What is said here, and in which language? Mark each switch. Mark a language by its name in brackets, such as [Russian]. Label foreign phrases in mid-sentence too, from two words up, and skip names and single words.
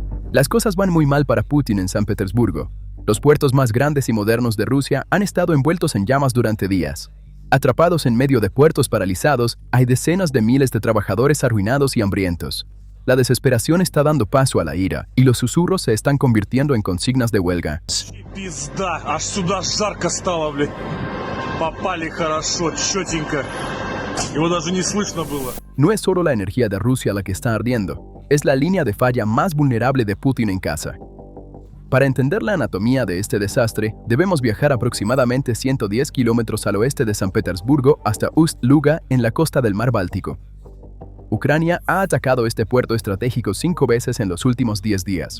[Spanish] Las cosas van muy mal para Putin en San Petersburgo. Los puertos más grandes y modernos de Rusia han estado envueltos en llamas durante días. Atrapados en medio de puertos paralizados, hay decenas de miles de trabajadores arruinados y hambrientos. La desesperación está dando paso a la ira, y los susurros se están convirtiendo en consignas de huelga. [Russian] Пизда, аж сюда жарко стало, блядь. Попали хорошо, чётенько. Его даже не слышно было. [Spanish] No es solo la energía de Rusia la que está ardiendo, es la línea de falla más vulnerable de Putin en casa. Para entender la anatomía de este desastre, debemos viajar aproximadamente 110 kilómetros al oeste de San Petersburgo hasta Ust-Luga en la costa del mar Báltico. Ucrania ha atacado este puerto estratégico 5 veces en los últimos 10 días.